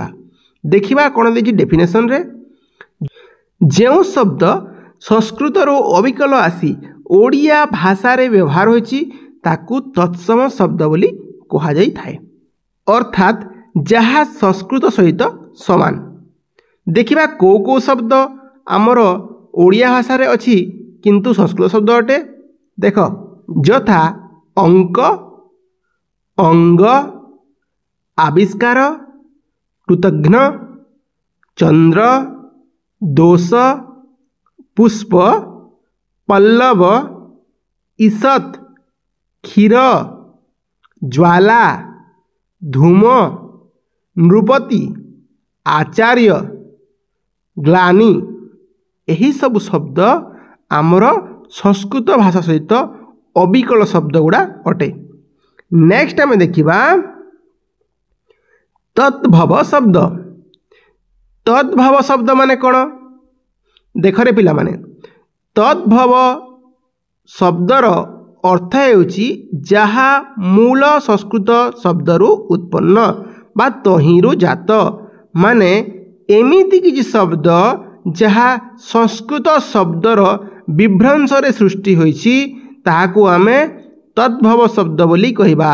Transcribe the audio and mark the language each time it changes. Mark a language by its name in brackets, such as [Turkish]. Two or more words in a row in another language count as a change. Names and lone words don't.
[Odia] ଦେଖିବା କୋନ ଦେଇଛି ଡେଫିନେସନ ରେ। ଯେଉଁ ଶବ୍ଦ ସଂସ୍କୃତ ରୁ ଅବିକଳ ଆସି ଓଡ଼ିଆ ଭାଷା ରେ ବ୍ୟବହାର ହୋଇଛି ତାକୁ ତତ୍ସମ ଶବ୍ଦ ବୋଲି କୁହା ଯାଇ ଥାଏ। ଅର୍ଥାତ ଯାହା ସଂସ୍କୃତ ସହିତ ସମାନ। ଦେଖିବା କୋ କୋ ଶବ୍ଦ ହମର ଓଡ଼ିଆ ଭାଷା ରେ ଅଛି କିନ୍ତୁ ସଂସ୍କୃତ ଶବ୍ଦ ଅଟେ। ଦେଖ ଯଥା ଅଙ୍କ, ଅଙ୍ଗ, ଆବିଷ୍କାର, କୃତଘ୍ନ, ଚନ୍ଦ୍ର, ଦୋଷ, ପୁଷ୍ପ, ପଲ୍ଲବ, ଈଷତ୍, କ୍ଷୀର, ଜ୍ୱାଳା, ଧୂମ, ନୃପତି, ଆଚାର୍ଯ୍ୟ, ଗ୍ଲାନି। ଏହି ସବୁ ଶବ୍ଦ ଆମର ସଂସ୍କୃତ ଭାଷା ସହିତ ଅବିକଳ ଶବ୍ଦ ଗୁଡ଼ା ଅଟେ। ନେକ୍ସଟ ଆମ ଦେଖା ତଦ୍ଭବ ଶବ୍ଦ। ତଦ୍ଭବ ଶବ୍ଦ ମାନେ କୌନ ଦେଖ ରେ ପିଲା ମାନେ ତଦ୍ଭବ ଶବ୍ଦର ଅର୍ଥ ହେଉଛି ଯାହା ମୂଳ ସଂସ୍କୃତ ଶବ୍ଦରୁ ଉତ୍ପନ୍ନ ବା ତହିଁରୁ ଜାତ ମାନେ ଏମିତି କିଛି ଶବ୍ଦ ଯାହା ସଂସ୍କୃତ ଶବ୍ଦର ବିଭ୍ରଂଶ ରେ ସୃଷ୍ଟି ହୋଇଛି ତାହାକୁ ଆମେ ତଦ୍ଭବ ଶବ୍ଦ ବୋଲି କହିବା।